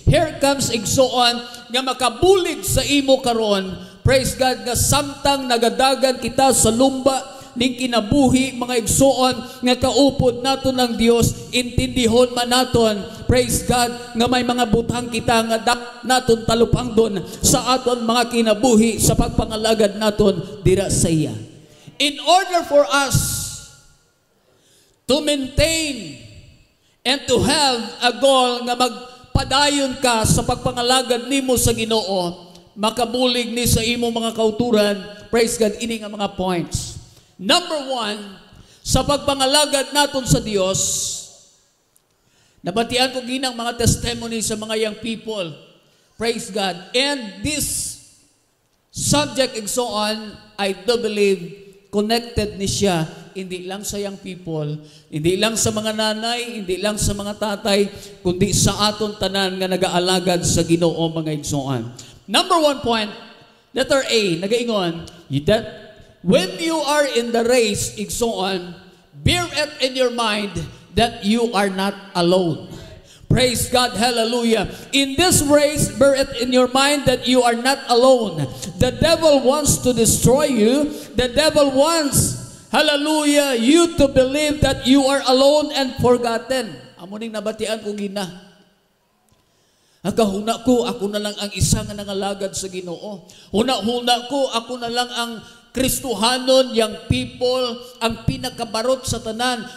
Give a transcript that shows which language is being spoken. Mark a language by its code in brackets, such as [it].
[en] Here comes [hil] igsuon nga makabulig sa imo karon, praise God, nga samtang nagadagan kita sa lumba ning kinabuhi, mga igsuon nga kaupod naton ng Dios, intindihon man naton, praise God, nga may mga butang kita nga naton talupang doon sa aton mga kinabuhi sa pagpangalagad naton dira sa iya. [en] In order for us to maintain and to have a goal nga [hil] padayon ka sa pagpangalagad nimo sa Ginoo, makabulig ni sa imo mga kauturan. Praise God, ini nga mga points. Number 1, sa pagpangalagad naton sa Dios, nabatian ko ginang mga testimony sa mga young people. Praise God. [en] And this subject and so on, I do believe connected [hil] ni siya, hindi lang sa young people, hindi lang sa mga nanay, hindi lang sa mga tatay, kundi sa aton tanan nga nagaalagad sa Ginoo mga igsoon. [en] Number 1 point, letter A, nagaingon, that when you are in the race, igsoon, bear it in your mind that you are not alone. Praise God, hallelujah. In this race, bear it in your mind that you are not alone. The devil wants to destroy you. The devil wants, hallelujah, you to believe that you are alone and forgotten. [hil] Amuning nabatian ko gina. Huna ko, ako na lang ang isa nga nangalagad sa Ginoo. Huna ko, ako na lang ang Kristohanon, young people, ang pinakabarot sa tanan.